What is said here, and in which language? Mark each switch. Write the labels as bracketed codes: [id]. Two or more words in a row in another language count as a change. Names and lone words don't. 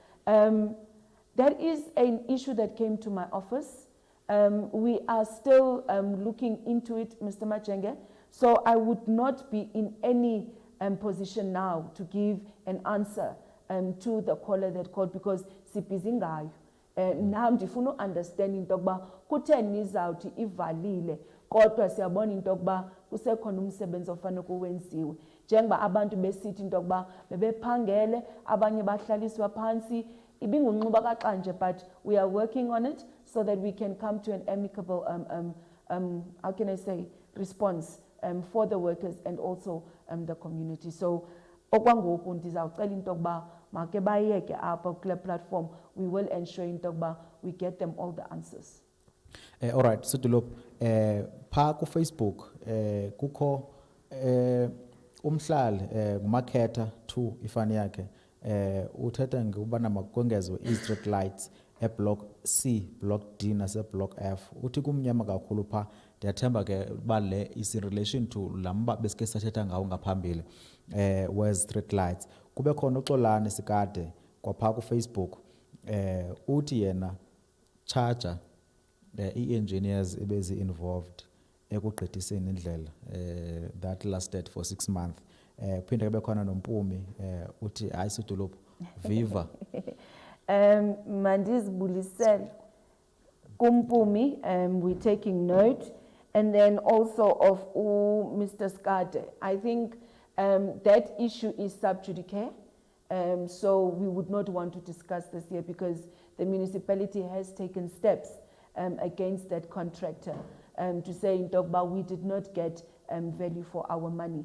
[en] That is an issue that came to my office. We are still looking into it, Mr. Majenge. So I would not be in any position now to give an answer to the caller that called because [xh] sibhizi ngayo. Now ndifuna understand into yokuba kutheni nizawuthi ivalile kodwa siyabona into yokuba kusekhona umsebenzi ofanele kuwenziwe njengoba abantu besithi into yokuba bebephangele abanye bahlaliswa phansi ibingunxuba kaxanje, [en] but we are working on it so that we can come to an amicable how can I say response for the workers and also the community. [xh] So okwangoku ndizawucela into yokuba make bayeke apha kule platform, [en] we will ensure [xh] into yokuba [en] we get them all the answers. All right, [xh] so Dilop, pha ku Facebook kukho umhlali ngumakhetha 2 ifani yakhe uthetha ngubana makongezwe i-street lights block C, block D nase block F. Uthi kumnyama kakhulu pha, ndiyathemba ke ba le [en] is in relation to [xh] lamba besike sathetha ngawo ngaphambili [en] was street lights. [xh] Kube khona uXolani Sikade kwapha ku Facebook uthi yena charger i-engineers ebezi involved ekugqithiseni indlela [en] that lasted for 6 months. [xh] Kuphinde kube khona noMpumi uthi hayi Sidolophu viva. Mandizibulisele kuMpumi, [en] we're taking note, and then also of Mr. Skade. I think that issue is sub judice. So we would not want to discuss this here because the municipality has taken steps against that contractor to say in Dogba we did not get value for our money.